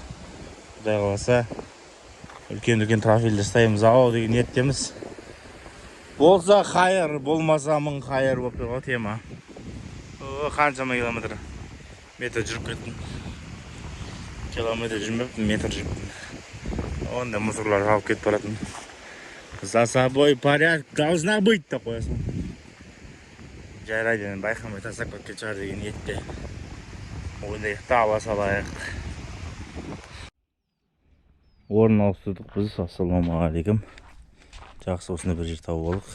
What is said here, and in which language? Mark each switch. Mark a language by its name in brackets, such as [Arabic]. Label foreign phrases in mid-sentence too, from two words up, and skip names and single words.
[Kazakh] Құдай қаласа үлкен-үлкен трофейлер ұстаймыз ау деген ниеттеміз. Болса қайыр, болмаса мың қайыр болып тұр ғой тема. Қаншама километр? Метр жүріп кеттім. Километр жүрмеппін, метр жүріппін. Онда мусорлар алып кетіп баратын. [Russian] За собой порядок должна быть [Kazakh] деп қоясың. Жайрайды, байқамай тастап кеткен шығар деген ниетте. Ойлайық та ала салайық. Орын ауыстырдық біз. Ассалаумағалейкум. Жақсы осында бір жер тауып алдық.